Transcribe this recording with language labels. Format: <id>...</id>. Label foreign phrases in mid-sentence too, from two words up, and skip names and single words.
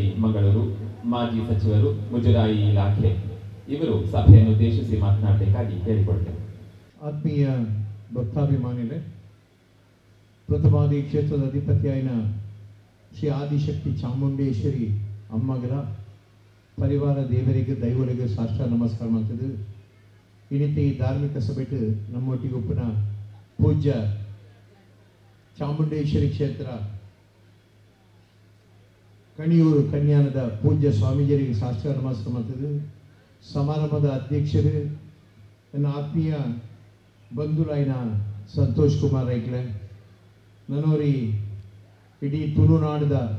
<kn>ಮಂಗಳೂರು, ಮಾಜಿ ಸಚಿವರು, ಮುಜರಾಯಿ ಇಲಾಖೆ, ಇವರು ಸಭೆಯನ್ನು ಉದ್ದೇಶಿಸಿ ಮಾತನಾಡಬೇಕಾಗಿ ಕೇಳಿಕೊಳ್ತೇವೆ.</kn> <tcy>ಆತ್ಮೀಯ ಭಕ್ತಾಭಿಮಾನಿಗಳೇ, ಪ್ರಥಮಾದಿ ಕ್ಷೇತ್ರದ ಅಧಿಪತಿಯಾಯಿನ ಶ್ರೀ ಆದಿಶಕ್ತಿ ಚಾಮುಂಡೇಶ್ವರಿ ಅಮ್ಮಗರ ಪರಿವಾರ ದೇವರಿಗೆ ದೈವರಿಗೆ ಸಾಷ್ಟಾಂಗ ನಮಸ್ಕಾರ ಮಾಡ್ತಿದ್ದು ಇನ್ನಿತ ಈ ಧಾರ್ಮಿಕ ಸಭೆಗೆ ನಮ್ಮೊಟ್ಟಿಗೆ ಉಪ್ಪನ ಪೂಜ್ಯ ಚಾಮುಂಡೇಶ್ವರಿ ಕ್ಷೇತ್ರ ಕಣಿಯೂರು ಕನ್ಯಾನದ ಪೂಜ್ಯ ಸ್ವಾಮೀಜಿಯರಿಗೆ ಸಾಷ್ಟಾಂಗ ನಮಸ್ಕಾರ ಮಾಡ್ತಿದ್ದು ಸಮಾರಂಭದ ಅಧ್ಯಕ್ಷರು ನನ್ನ ಆತ್ಮೀಯ ಬಂಧುರಾಯಿನ ಸಂತೋಷ್ ಕುಮಾರ್ ರೈಕ್ಲೆ ನನ್ನೋರಿ ಇಡೀ ತುಳುನಾಡದ</tcy>